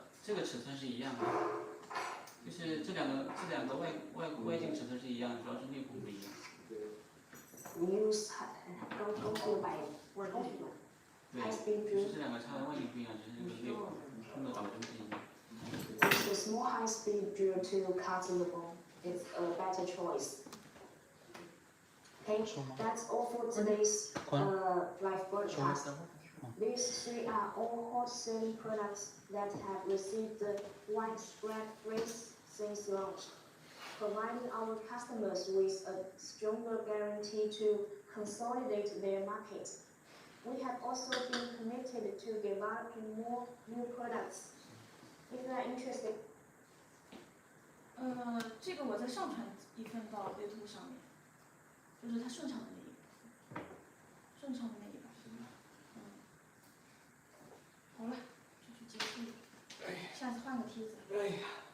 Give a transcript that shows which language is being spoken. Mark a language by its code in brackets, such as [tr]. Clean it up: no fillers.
[zh] 这个尺寸是一样的，就是这两个外径尺寸是一样的，主要是内孔不一样。 Use go to by 对，就是这两个插的外径不一样，只是这个内孔用的导针不一样。 [en] Use a small high-speed drill to cut the bone. It's a better choice. Okay, that's all for today's live broadcast. These three are all hot-selling products that have received widespread praise since launch, providing our customers with a stronger guarantee to consolidate their market. We have also been committed to developing more new products. If you are interested. [zh] 这个我再上传一份到 YouTube 上面，就是它顺畅的那一版，顺畅的那一版。好了，这就结束了。下次换个梯子。哎呀，